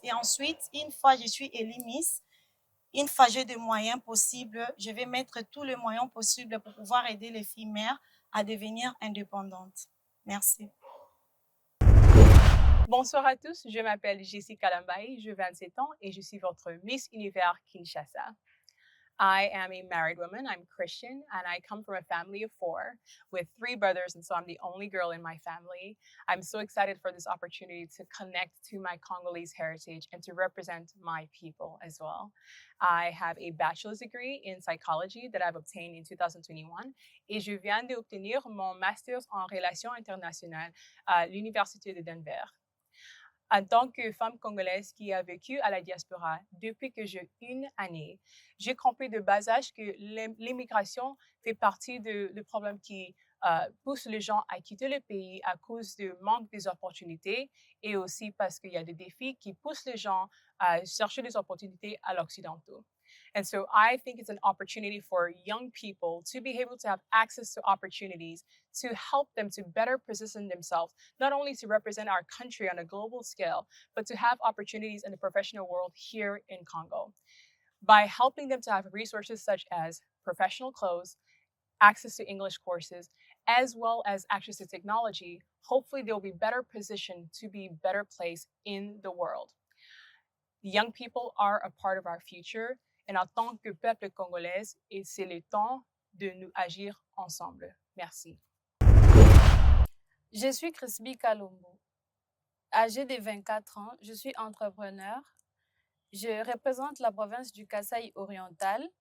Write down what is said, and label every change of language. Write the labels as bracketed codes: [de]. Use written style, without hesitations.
[fr] Et ensuite, une fois je suis élue Miss, une fois j'ai des moyens possibles, je vais mettre tous les moyens possibles pour pouvoir aider les filles mères à devenir indépendantes. Merci. Bonsoir à tous, je m'appelle Jessica Lambaye, j'ai 27 ans et je suis votre Miss Univers Kinshasa. [en] I am a married woman, I'm Christian, and I come from a family of 4 with 3 brothers, and so I'm the only girl in my family. I'm so excited for this opportunity to connect to my Congolese heritage and to represent my people as well. I have a bachelor's degree in psychology that I've obtained in 2021, [fr] et je viens d'obtenir mon master's en relations internationales à l'Université de Denver. En tant que femme congolaise qui a vécu à la diaspora depuis que j'ai 1 année, j'ai compris de bas âge que l'immigration fait partie des problèmes qui poussent les gens à quitter le pays à cause du manque des opportunités et aussi parce qu'il y a des défis qui poussent les gens à chercher des opportunités à l'Occident. [en] And so I think it's an opportunity for young people to be able to have access to opportunities to help them to better position themselves, not only to represent our country on a global scale, but to have opportunities in the professional world here in Congo. By helping them to have resources such as professional clothes, access to English courses, as well as access to technology, hopefully they'll be better positioned to be better placed in the world. Young people are a part of our future. [fr] Et en tant que peuple congolais, c'est le temps de nous agir ensemble. Merci. Je suis Crisby Kalombo. Âgée de 24 ans, je suis entrepreneur. Je représente la province du Kasaï oriental